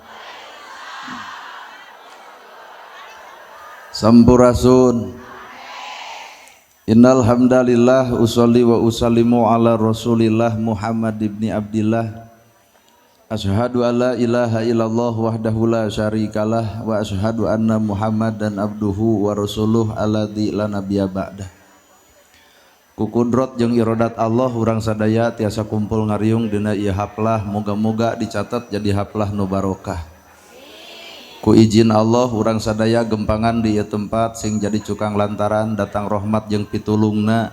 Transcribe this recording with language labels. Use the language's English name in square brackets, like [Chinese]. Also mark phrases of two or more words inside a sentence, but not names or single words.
[Sundanese] Sampurasun. [Arabic] إن الحمد لله أصلي وأسلم على رسول الله محمد ابن عبد الله. أشهد أن لا إله إلا الله وحده لا شريك له وأشهد أن محمدا عبده ورسوله الذي لا نبي بعده. [Sundanese] Ku kudrot jeung irodat Allah urang sadaya tiasa kumpul ngariung dina ieu haplah, moga-moga dicatat jadi haplah nu barokah. Ku izin Allah urang sadaya gempangan di ieu tempat sing jadi cukang lantaran datang rahmat jeung pitulungna.